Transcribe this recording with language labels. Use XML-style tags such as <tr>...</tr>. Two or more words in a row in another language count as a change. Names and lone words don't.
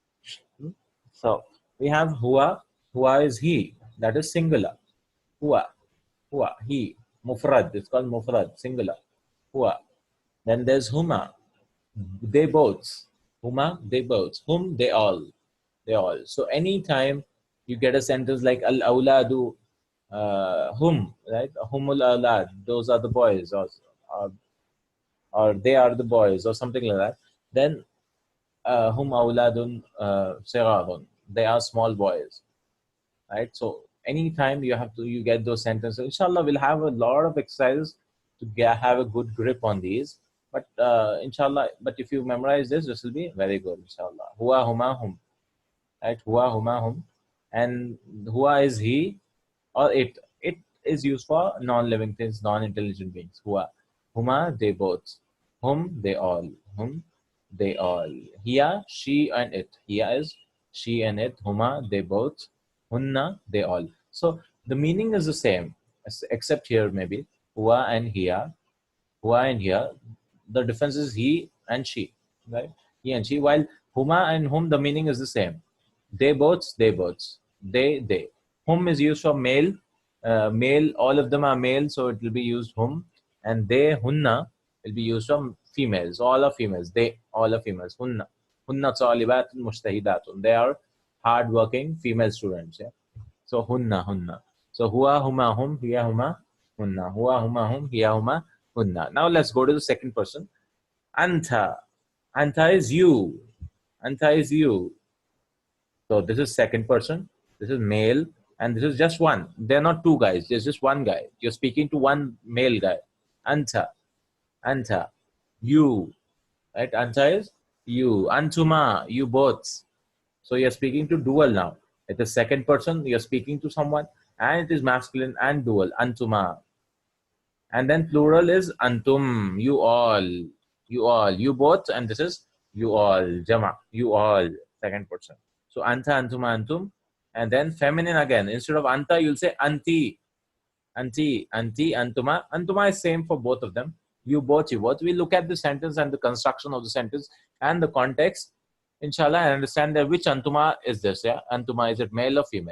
<en>So we have huwa. Huwa is he. That is singular. Huwa, he. Mufrad, it's called mufrad, singular. Huwa. Then there's huma, they both. Huma, they both. Hum, they all. So anytime you get a sentence like</en> <ar>الأولادُ، هم,</ar> <en>right?</en> <ar>هم الأولاد,</ar> <en>those are the boys. or they are the boys, or something like that, then</en> <ar>هم أولادٌ صغارٌ,</ar> <en>they are small boys, right? So anytime you get those sentences, inshallah, we'll have a lot of exercises to have a good grip on these. But inshallah, but if you memorize this will be very good, inshallah.</en> <ar>هو، هما، هم,</ar> <en>right?</en> <ar>هو، هما، هم,</ar> <en>and huwa is he or it. It is used for non-living things, non-intelligent beings.</en> <ar>هو، هما,</ar> <en>they both. Hum, they all. Hum, they all. Hiya, she and it. Hiya is she and it. Huma, they both. Hunna, they all. So the meaning is the same, except here maybe huwa and hiya. Huwa and hiya. The difference is he and she, right? He and she. While huma and hum, the meaning is the same. They both, they both. They. Hum is used for male. Male, all of them are male, so it will be used hum. And they, hunna, will be used for females. All are females. They, all are females. Hunna.</en> <ar>هنّ طالباتٌ مجتهداتٌ.</ar> <en>They are hard-working female students. Yeah. So hunna. So</en> <ar>هو، هما، هم، هي، هما، هنّ. هو، هما، هم، هي، هما,</ar> <en>hunna. Now let's go to the second person. Anta. Anta is you. Anta is you. So this is second person. This is male, and this is just one. They're not two guys. There's just one guy. You're speaking to one male guy. Anta, anta, you. Right? Anta is you. Antuma, you both. So you're speaking to dual now. It is second person. You're speaking to someone, and it is masculine and dual. Antuma. And then plural is antum. You both, and this is you all. Jama. You all. Second person. So</en> <ar>أنتَ، أنتما، أنتم.</ar> <en>And then feminine again. Instead of anta, you'll say anti.</en> <ar>أنتِ، أنتما.</ar> <en>Antuma is same for both of them. You both, you both. We look at the sentence and the construction of the sentence and the context. Inshallah, I understand that which antuma is this. Yeah, antuma, is it male or female?</en>